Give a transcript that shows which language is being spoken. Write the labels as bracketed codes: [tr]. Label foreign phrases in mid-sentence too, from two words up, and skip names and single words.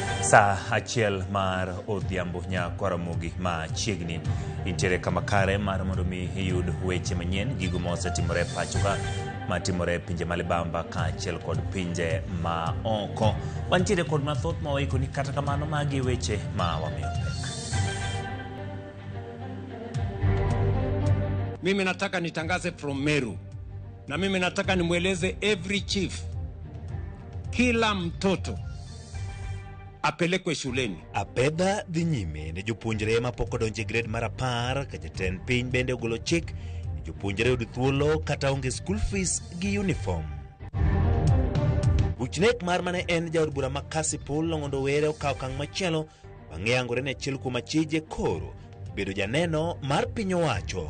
[luo] Sa achiel mar odhiambo Nyakwaromogi ma chiegni intere kama kare mar mondo mi iyud weche manyien gigo mosetimore pachoka matimore pinje malibamba ka achiel kod pinje ma oko. Wantiere kod mathoth ma waiko ni kata kamano magi weche ma wamiyo pek. [sw] Mimi nataka nitangaze from Meru, na mimi nataka nimweleze [en] every chief, [sw] kila mtoto apelekwe shuleni. [luo] Apedha dhi nyime ne jopuonjre ma pok odonje grade mar 10 ka jatend piny bende ogolo chik jopuonjre yud thuolo kata onge [en] school fees [luo] gi uniform. Buchnek mar mane en jaod bura ma Kasipul Longondo Were okaw kang machielo bang'e angore ne achiel kuom achije koro bedo janeno mar piny owacho.